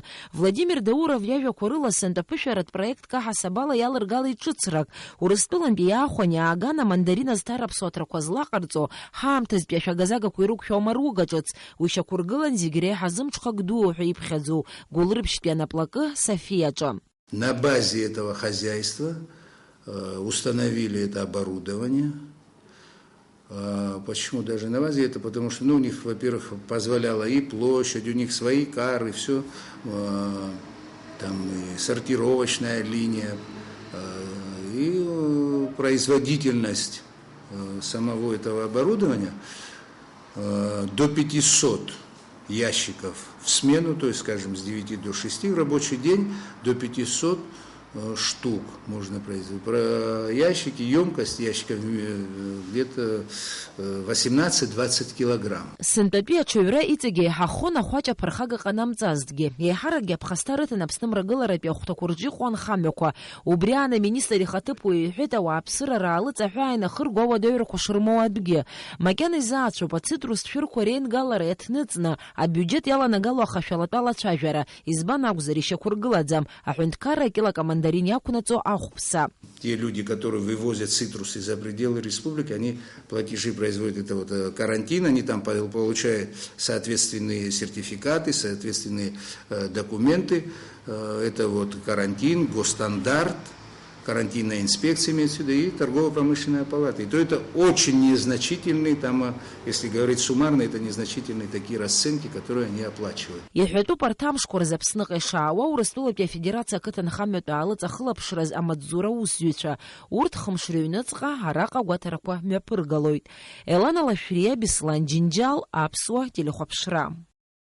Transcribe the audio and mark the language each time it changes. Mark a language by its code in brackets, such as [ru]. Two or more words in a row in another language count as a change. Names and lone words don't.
[ab] Владимир Дауров иажәақәа рыла сантаԥышәаратә проект каҳасабала иалыргалеит ҿыцрак. Урыстәылантәи иаахәан иааган амандарина зҭар аԥсуаҭрақәа злаҟарҵо, ҳаамҭазтәи ашәагазагақәа ирықәшәаума ругаҿыц, уи шьақәыргылан зегь реиҳа зымҽхак дуу ҳәа иԥхьаӡоу Гәылрыԥшьтәи анаплакы Софиаҿы. [ru] На базе этого хозяйства установили это оборудование. Почему даже на базе? Это потому что, у них, во-первых, позволяла и площадь, у них свои кары, все, там и сортировочная линия, и производительность самого этого оборудования до 500 ящиков в смену, то есть, скажем, с 9 до 6 в рабочий день, до 500 штук можно производить. Про ящики, емкость ящиков где-то 18-20 килограмм. [ab] Сынтәатәи аҽаҩра иҵегьы еиҳахон ахәаҷ аԥырхага ҟанамҵазҭгьы. Еиҳаракгьы аԥхасҭа рыҭан Аԥсны мрагыларатәи ахәҭақәа рҿы иҟоу анхамҩақәа. Убри аан аминистр ихаҭыԥуаҩ иҳәеит ауааԥсырара аалыҵаҳәаа инахырго ауадаҩрақәа шырмоу адәгьы. Макьана изаацәоуп ацитрустә шәырқәа реингалара иаҭныҵны абиуџьет иаланагалоу ахашәалатәы алацәажәара. Избан акәзар ишьақәыргылаӡам аҳәынҭқарра акилак амандарин иақәнаҵо ахәԥса. [ru] Те люди, которые вывозят цитрусы за пределы республики, они платежи производят, это вот карантин, они там получают соответственные сертификаты, соответственные документы. Это вот карантин, госстандарт, карантинная инспекция имеется в виду, и торгово-промышленная палата. И то это очень незначительные, там, если говорить суммарно, это незначительные такие расценки, которые они оплачивают. [ab] Иҳәатәуп арҭ амшқәа рзы Аԥсныҟа ишаауа Урыстәылатәи афедерациа ақыҭанхамҩатәы алыҵахылаԥшраз амаҵзура аусзуҩцәа. Урҭ хымш рыҩныҵҟа араҟа агәаҭарақәа мҩаԥыргалоит. Елана Лашәриа, Беслан Џьынџьал, Аԥсуа телехәаԥшра.